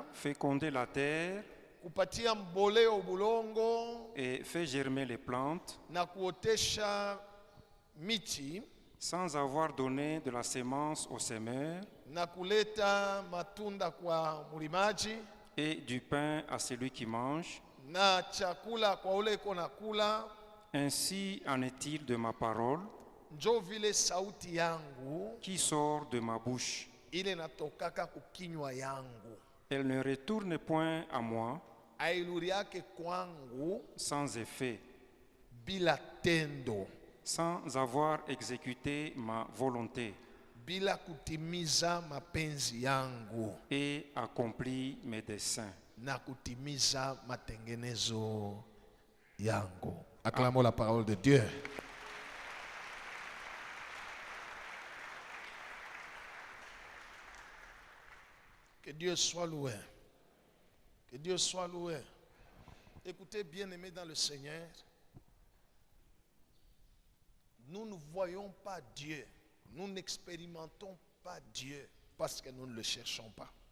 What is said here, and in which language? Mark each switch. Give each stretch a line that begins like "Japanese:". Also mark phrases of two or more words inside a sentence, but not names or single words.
French: fécondé la terre
Swahili: kupatia mboleo bulongo
French: et fait germer les plantes,
Swahili: na kuotesha miti
French: sans avoir donné de la semence au semeur
Swahili: na kuleta matunda kwa mulimaji
French: et du pain à celui qui mange,
Swahili: na chakula kwa ule iko na kula,
French: ainsi en est-il de ma parole
Swahili: njo vile sauti yangu
French: qui sort de ma bouche.
Swahili: ile natokaka kukinywa yangu,
French: Elle ne retourne point à moi
Swahili: ailuri yake kwangu
French: sans effet,
Swahili: bila tendo,
French: sans avoir exécuté ma volonté
Swahili: bila kutimiza mapenzi yangu
French: et accompli mes desseins.
Swahili: na kutimiza matengenezo yangu.
French: Acclamons la parole de Dieu. Que Dieu soit loué. Que Dieu soit loué. Écoutez, bien-aimés dans le Seigneur, nous ne voyons pas Dieu, nous n'expérimentons pas Dieu parce que nous ne le cherchons pas.